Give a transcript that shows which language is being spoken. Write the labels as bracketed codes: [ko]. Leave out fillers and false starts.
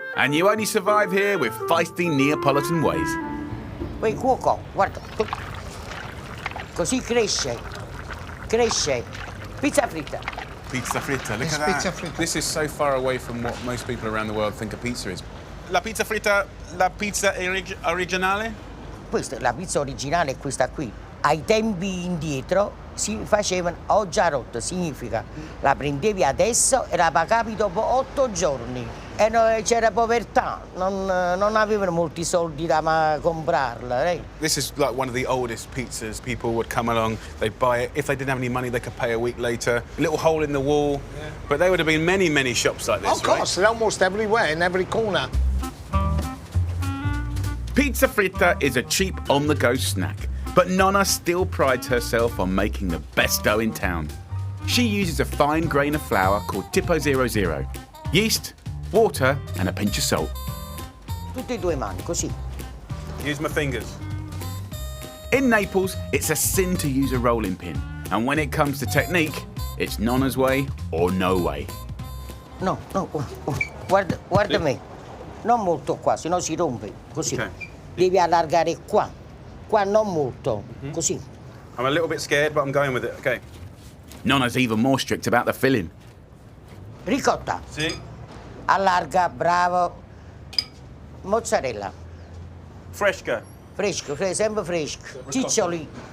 [en] And you only survive here with feisty Neapolitan ways. [it] Quel cuoco, guarda. Così cresce. Cresce. Pizza fritta. [en] Pizza fritta, look It's at that. [it] pizza fritta. [en] This is so far away from what most people around the world think a pizza is. [it] La pizza fritta, la pizza originale? Questa, la pizza originale è questa qui. Ai tempi indietro si facevano oggi a rotta, significa la prendevi adesso e la pagavi dopo 8 giorni. E c'era povertà, non avevano molti soldi da comprarla. [en] This is like one of the oldest pizzas. People would come along, they'd buy it. If they didn't have any money, they could pay a week later. A little hole in the wall. Yeah. But there would have been many, many shops like this, Of course, they're almost everywhere, in every corner. Pizza fritta is a cheap on-the-go snack, but Nonna still prides herself on making the best dough in town. She uses a fine grain of flour called Tipo 00, yeast, water and a pinch of salt. [it] Tutte e due mani, così. [en] Use my fingers. In Naples, it's a sin to use a rolling pin, and when it comes to technique, it's Nonna's way or no way. [it] No, guarda me. Non molto qua, sennò si rompe, così. [en] Okay. [it] Devi allargare qua. Qua non molto, così. [en] I'm a little bit scared, but I'm going with it. Okay. Nonna's even more strict about the filling. [it] Ricotta. [en] See? [it] Allarga, bravo. Mozzarella. Fresca. Fresco, sempre fresco. Ciccioli.